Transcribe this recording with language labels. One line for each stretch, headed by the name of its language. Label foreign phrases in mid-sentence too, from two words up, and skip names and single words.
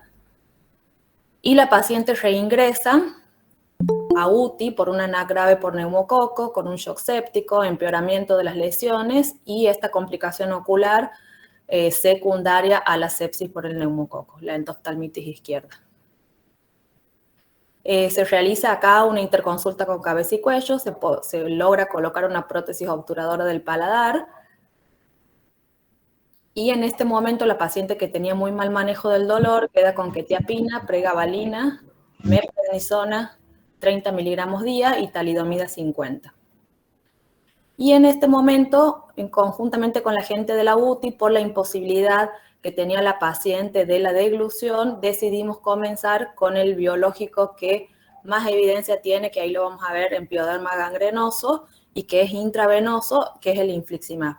Spanish: Y la paciente reingresa a UTI por una NAC grave por neumococo, con un shock séptico, empeoramiento de las lesiones y esta complicación ocular secundaria a la sepsis por el neumococo, la endoftalmitis izquierda. Se realiza acá una interconsulta con cabeza y cuello, se logra colocar una prótesis obturadora del paladar y en este momento la paciente que tenía muy mal manejo del dolor queda con quetiapina, pregabalina, meprednisona, 30 miligramos día y talidomida 50. Y en este momento, conjuntamente con la gente de la UTI, por la imposibilidad que tenía la paciente de la deglución, decidimos comenzar con el biológico que más evidencia tiene, que ahí lo vamos a ver en pioderma gangrenoso y que es intravenoso, que es el infliximab.